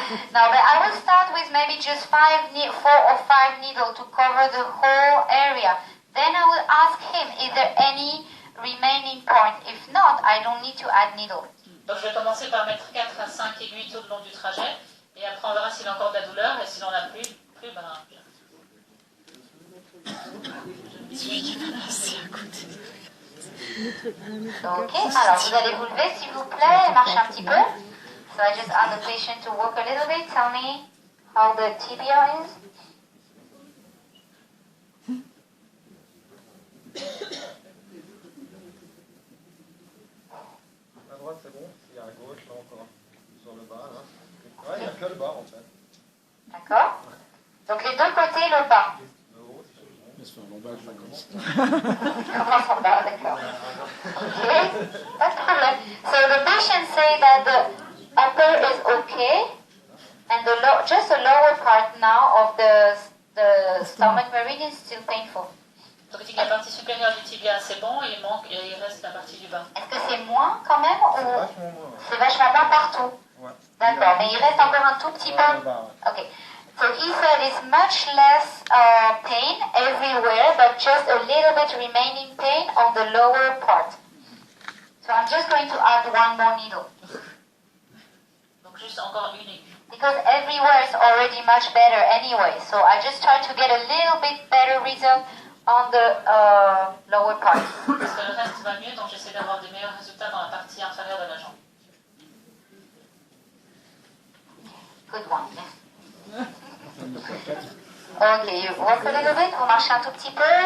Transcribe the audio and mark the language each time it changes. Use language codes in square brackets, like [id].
[en] Now, but I will start with maybe just 4 or 5 needles to cover the whole area. Then I will ask him, is there any remaining point? If not, I don't need to add needle. [fr] Donc je vais commencer par mettre 4 à 5 aiguilles tout le long du trajet. Et après on verra s'il y a encore de la douleur. Et si on n'a plus, ben... Ok, alors vous allez vous lever s'il vous plaît et marcher un petit peu. [en] So I just ask the patient to walk a little bit. Tell me how the tibia is. [fr] À droite, c'est bon. Il y a à gauche, là encore. Sur le bas, là. Ouais, il n'y a que le bas, en fait. D'accord. Donc les deux côtés, le bas. Le haut, c'est bon. Mais c'est un lambage, je commence. Commence en bas, d'accord. Ok, pas de problème. [en] So the patient say that the upper is okay, and just the lower part now of the stomach meridian is still painful. [fr] Donc il dit que la partie supérieure du tibia c'est bon, et il reste la partie du bas. Est-ce que c'est moins quand même ou Vachement moins. c'est vachement moins partout? Ouais. D'accord, mais il reste encore un tout petit peu. Le bas, ouais. Ok. [en] So he said it's much less pain everywhere, but just a little bit remaining pain on the lower part. So I'm just going to add one more needle. [fr] Donc juste encore une aiguille. [en] Because everywhere is already much better anyway. So I just try to get a little bit better result on the lower part. [fr] Parce que le reste va mieux, donc j'essaie d'avoir des meilleurs résultats dans la partie inférieure de la jambe. [en] Good one, yes. Ok, you walk a little bit, [fr] vous marchez un tout petit peu.